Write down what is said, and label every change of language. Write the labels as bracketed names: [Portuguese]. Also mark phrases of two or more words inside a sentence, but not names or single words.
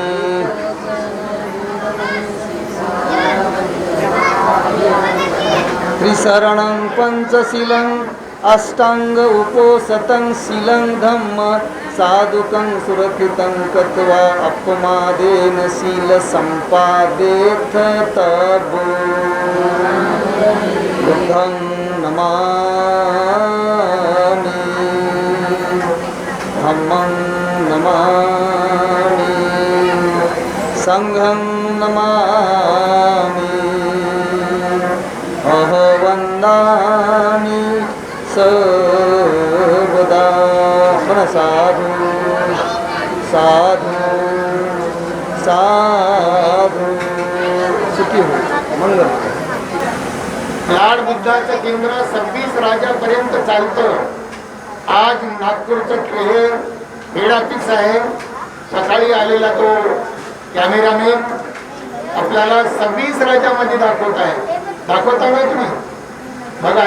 [Pali] त्रिशरणं पंचशीलं अष्टांग उपोसतं शीलं धम्म साधुकं सुरक्षितं कृत्वा अपमादेन शील संपादेथ तबो बुद्धं नमामि धम्मं नमामि संघं नमामि अहो वन्दामि सर्वदा साधु साधु साधु सुखी हो मंगल [Marathi] लाड बुद्धाचं केंद्र 26 राजापर्यंत चालतं. आज नागपूरचं [English] head office [Marathi] आहे. सकाळी आलेला तो कॅमेरामॅन आपल्याला 26 राज्यामध्ये दाखवता ना तुम्ही बघा.